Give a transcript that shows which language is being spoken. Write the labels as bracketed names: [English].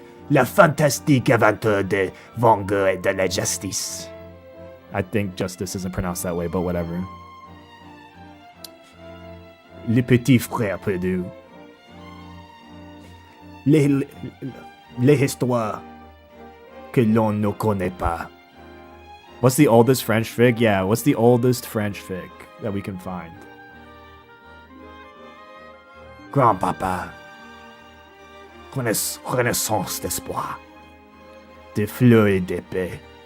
[French] La fantastique aventure de Vanga et de la justice. [English] I think justice isn't pronounced that way, but whatever. [French] Les petits frères perdus. Les histoires que l'on ne connaît pas. [English] What's the oldest French fic? Yeah, what's the oldest French fic that we can find? [French] Grand-papa. Renaissance d'espoir. Des fleurs et d'épée.